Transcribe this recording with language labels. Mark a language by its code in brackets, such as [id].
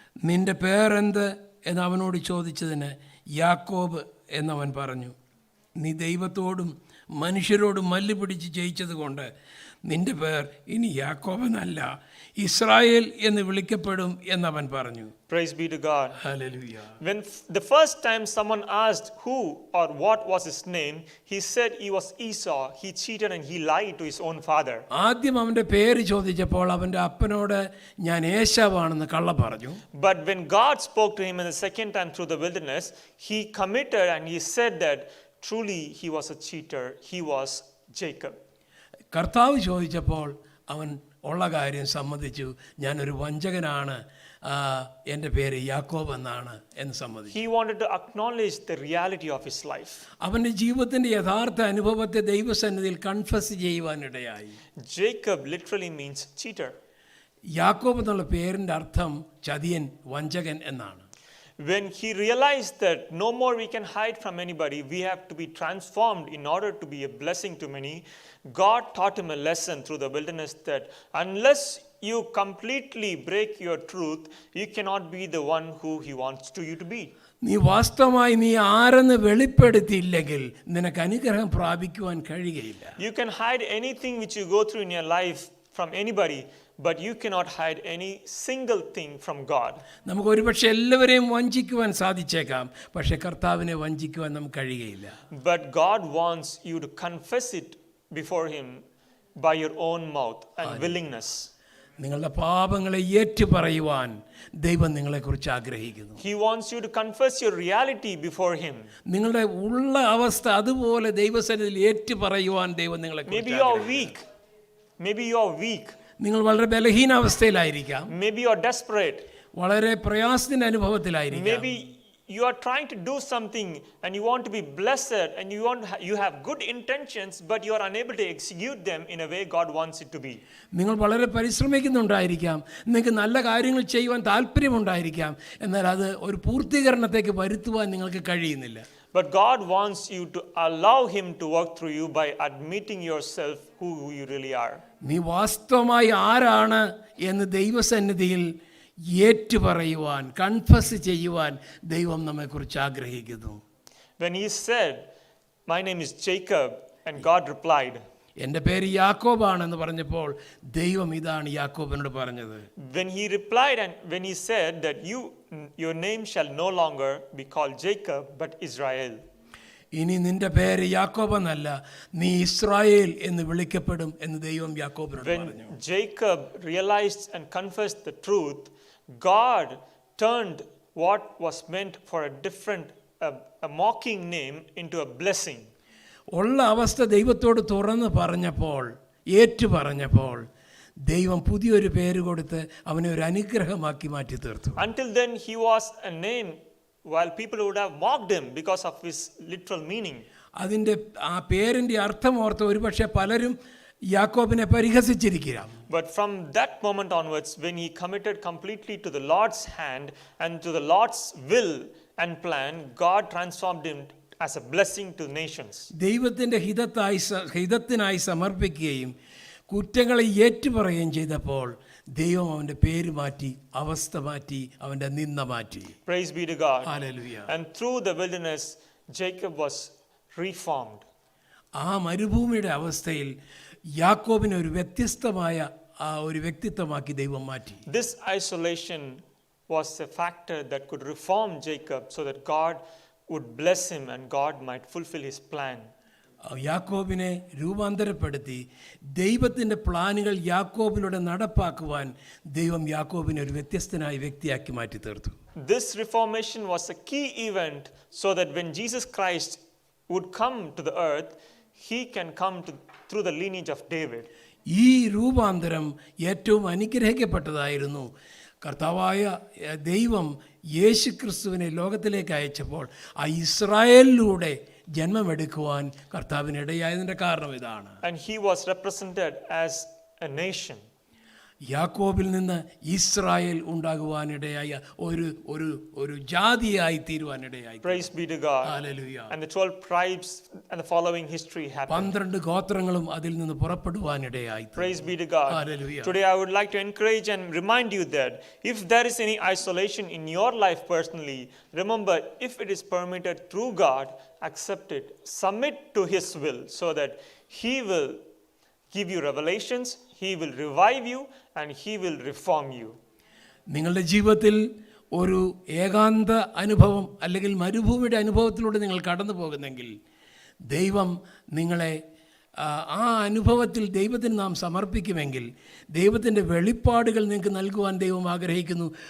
[ml] നിന്റെ പേരെന്ത് എന്ന് അവനോട് ചോദിച്ചതിന് യാക്കോബ് എന്നവൻ പറഞ്ഞു. നീ ദൈവത്തോടും മനുഷ്യരോടും മല്ല് പിടിച്ച് ജയിച്ചതുകൊണ്ട് നിന്റെ പേർ ഇനി യാക്കോബ് എന്നല്ല, ഇസ്രായേൽ എന്ന് വിളിക്കപ്പെടും എന്നവൻ പറഞ്ഞു. [en] Praise be to God. [ml] Hallelujah. [en] When the first time someone asked who or what was his name, he said he was Esau. He cheated and he lied to his own father. [ml] ആദ്യം അവൻ്റെ പേര് ചോദിച്ചപ്പോൾ അവൻ്റെ അപ്പനോട് ഞാൻ ഏശാവാണെന്ന് കള്ള പറഞ്ഞു. [en] But when God spoke to him in the second time through the wilderness, he committed and he said that truly he was a cheater. He was Jacob. [ml] കർത്താവ് ചോദിച്ചപ്പോൾ അവൻ ഉള്ള കാര്യം സമ്മതിച്ചു. ഞാനൊരു വഞ്ചകനാണ്, എൻ്റെ പേര് യാക്കോബ് എന്നാണ് എന്ന് സമ്മതിച്ചു. [en] He wanted to acknowledge the reality of his life. [ml] അവൻ്റെ ജീവിതത്തിൻ്റെ യഥാർത്ഥ അനുഭവത്തെ ദൈവസന്നിധിയിൽ confess ചെയ്യുവാനിടയായി. [en] Jacob literally means cheater. [ml] യാക്കോബ് എന്നുള്ള പേരിൻ്റെ അർത്ഥം ചതിയൻ, വഞ്ചകൻ എന്നാണ്. [en] When he realized that no more we can hide from anybody, we have to be transformed in order to be a blessing to many, God taught him a lesson through the wilderness that unless you completely break your truth, you cannot be the one who he wants you to be. [ml] നീ വാസ്തവമായി നീ ആരെന്ന് വെളിപ്പെടുത്തിയില്ലെങ്കിൽ നിനക്ക് അനുഗ്രഹം പ്രാപിക്കുവാൻ കഴിയുകയില്ല. [en] You can hide anything which you go through in your life from anybody, but you cannot hide any single thing from God. [ml] നമുക്ക് ഒരുപക്ഷെ എല്ലാവരെയും വഞ്ചിക്കുവാൻ സാധിച്ചേക്കാം, പക്ഷെ കർത്താവിനെ വഞ്ചിക്കുവാൻ നമുക്ക് കഴിയുകയില്ല. [en] But God wants you to confess it before him by your own mouth and willingness. [ml] നിങ്ങളുടെ പാപങ്ങളെ ഏറ്റുപറയുവാൻ ദൈവം നിങ്ങളെക്കുറിച്ച് ആഗ്രഹിക്കുന്നു. [en] He wants you to confess your reality before him. [ml] നിങ്ങളുടെ ഉള്ള അവസ്ഥ അതുപോലെ ദൈവസന്നിധിയിൽ ഏറ്റുപറയുവാൻ ദൈവം നിങ്ങളെക്കുറിച്ച് [en] Maybe you are weak. Maybe you are weak. [ml] നിങ്ങൾ വളരെ ബലഹീനാവസ്ഥയിലായിരിക്കാം. [en] Maybe you are desperate. [ml] വളരെ പ്രയാസത്തിന്റെ അനുഭവത്തിലായിരിക്കാം. [en] Maybe you are trying to do something and you want to be blessed and you have good intentions, but you are unable to execute them in a way God wants it to be. [ml] നിങ്ങൾ വളരെ പരിശ്രമിക്കുന്നുണ്ടായിരിക്കാം, നിങ്ങൾക്ക് നല്ല കാര്യങ്ങൾ ചെയ്യുവാൻ താല്പര്യമുണ്ടായിരിക്കാം, എന്നാൽ അത് ഒരു പൂർത്തീകരണത്തേക്ക് വരുത്തുവാൻ നിങ്ങൾക്ക് കഴിയുന്നില്ല. [en] But God wants you to allow him to work through you by admitting yourself who you really are. [ml] നീ വാസ്തവമായി ആരാണ് എന്ന് ദൈവസന്നിധിയിൽ ഏറ്റുപറയുവാൻ, കൺഫസ് ചെയ്യുവാൻ ദൈവം നമ്മെക്കുറിച്ച് ആഗ്രഹിക്കുന്നു. [en] When he said, "My name is Jacob," and God replied, [ml] എൻ്റെ പേര് യാക്കോബാണെന്ന് പറഞ്ഞപ്പോൾ ദൈവം ഇതാണ് യാക്കോബിനോട് പറഞ്ഞത്. [en] When he replied and when he said that your name shall no longer be called Jacob but Israel. [ml] ഇനി നിന്റെ പേര് യാക്കോബ് എന്നല്ല, നീ ഇസ്രായേൽ എന്ന് വിളിക്കപ്പെടും എന്ന് ദൈവം യാക്കോബിനോട് പറഞ്ഞു. [en] When Jacob realized and confessed the truth, God turned what was meant for a different, a mocking name into a blessing. [ml] ഉള്ള അവസ്ഥ ദൈവത്തോട് തുറന്ന് പറഞ്ഞപ്പോൾ, ഏറ്റു പറഞ്ഞപ്പോൾ, ദൈവം പുതിയൊരു പേര് കൊടുത്ത് അവനെ ഒരു അനുഗ്രഹമാക്കി മാറ്റി തീർത്തു. [en] Until then, he was a name, while people would have mocked him because of his literal meaning. [ml] അതിൻ്റെ ആ പേരിൻ്റെ അർത്ഥം ഓർത്ത് ഒരുപക്ഷെ പലരും യാക്കോബിനെ പരിഹസിച്ചിരിക്കാം. [en] But from that moment onwards, when he committed completely to the Lord's hand and to the Lord's will and plan, God transformed him as a blessing to nations. [ml] ദൈവത്തിൻ്റെ ഹിതത്തിനായി സമർപ്പിക്കുകയും കുറ്റങ്ങളെ ഏറ്റുപറയുകയും ചെയ്തപ്പോൾ ദൈവം അവൻ്റെ പേര് മാറ്റി, അവസ്ഥ മാറ്റി, അവൻ്റെ നിന്ദ മാറ്റി. [en] Praise be to God. [ml] Hallelujah. [en] And through the wilderness, Jacob was reformed. [ml] ആ മരുഭൂമിയുടെ അവസ്ഥയിൽ യാക്കോബിനെ ഒരു വ്യത്യസ്തമായ ഒരു വ്യക്തിത്വമാക്കി ദൈവം മാറ്റി. [en] This isolation was a factor that could reform Jacob so that God would bless him and God might fulfill his plan. [ml] യാക്കോബിനെ രൂപാന്തരപ്പെടുത്തി ദൈവത്തിൻ്റെ പ്ലാനുകൾ യാക്കോബിലൂടെ നടപ്പാക്കുവാൻ ദൈവം യാക്കോബിനെ ഒരു വ്യത്യസ്തനായ വ്യക്തിയാക്കി മാറ്റി തീർത്തു. [en] This reformation was a key event so that when Jesus Christ would come to the earth, he can come through the lineage of David. [ml] ഈ രൂപാന്തരം ഏറ്റവും അനുഗ്രഹിക്കപ്പെട്ടതായിരുന്നു. കർത്താവായ ദൈവം യേശുക്രിസ്തുവിനെ ലോകത്തിലേക്ക് അയച്ചപ്പോൾ ആ ഇസ്രായേലിലൂടെ ജന്മമെടുക്കുവാൻ കർത്താവിനിടയായതിൻ്റെ കാരണം ഇതാണ്. [en] And he was represented as a nation. [ml] യാക്കോബിൽ നിന്ന് ഇസ്രായേൽ ഉണ്ടാകുവാനിടയായ ഒരു ജാതിയായി തീരുവാനിടയായി. [en] Praise be to God. [ml] Hallelujah. [en] And the 12 tribes and the following history happened. [ml] 12 ഗോത്രങ്ങളും അതിൽ നിന്ന് പുറപ്പെടുവാനിടയായി. [en] Praise be to God. Hallelujah. Today I would like to encourage and remind you that if there is any isolation in your life personally, remember, if it is permitted through God, accept it. Submit to his will so that he will give you revelations, he will revive you and he will reform you. [ml] നിങ്ങളുടെ ജീവിതത്തിൽ ഒരു ഏകാന്ത അനുഭവം അല്ലെങ്കിൽ മരുഭൂമിയുടെ അനുഭവത്തിലൂടെ നിങ്ങൾ കടന്നു പോകുന്നെങ്കിൽ ദൈവം നിങ്ങളെ ആ അനുഭവത്തിൽ ദൈവത്തിന് നാം സമർപ്പിക്കുമെങ്കിൽ ദൈവത്തിൻ്റെ വെളിപ്പാടുകൾ നിങ്ങൾക്ക് നൽകുവാൻ ദൈവം ആഗ്രഹിക്കുന്നു.